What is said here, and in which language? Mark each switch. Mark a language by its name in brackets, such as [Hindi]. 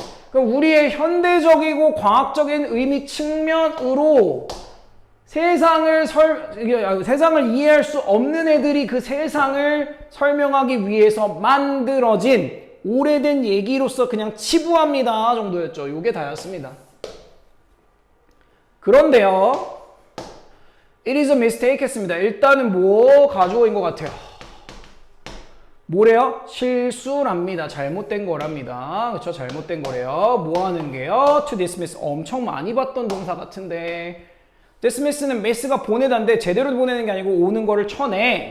[Korean] 그럼 우리의 현대적이고 과학적인 의미 측면으로 세상을 이해할 수 없는 애들이 그 세상을 설명하기 위해서 만들어진 오래된 얘기로서 그냥 치부합니다 정도였죠. 요게 다였습니다. 그런데요, [English] it is a mistake 했습니다. [Korean] 일단은 뭐 가져온 것 같아요? 뭐래요? 실수랍니다. 잘못된 거랍니다. 그쵸? 잘못된 거래요. 뭐 하는 게요? [English] to dismiss. [Korean] 엄청 많이 봤던 동사 같은데. dismiss는 miss가 보내다인데 제대로 보내는 게 아니고 오는 거를 쳐내.